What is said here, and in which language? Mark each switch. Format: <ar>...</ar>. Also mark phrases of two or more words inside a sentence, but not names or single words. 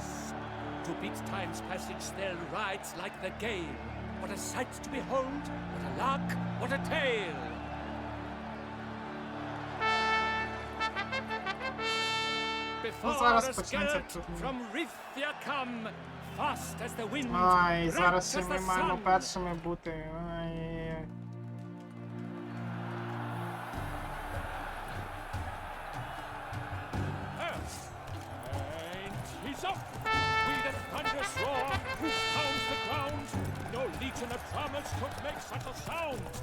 <en>To beat time's passage they'll ride like the gale. What a sight to behold, what a lark, what a tale! Before</en> <uk>зараз</uk> <en>us</en> <uk>почнеться</uk> <en>Geralt</en> <uk>турнір.</uk> <en>from Rithia come, fast as the wind,</en> <uk>Ай,</uk> <en>bright</en> <uk>зараз ще</uk> <en>as</en> <uk>ми</uk> <en>the</en> <uk>маємо</uk> <en>sun.</en> <uk>першими бути. Ай.</uk> <en>And he's up! With a thunderous roar, who pounds the ground? No legion of drummers could make such a sound!</en>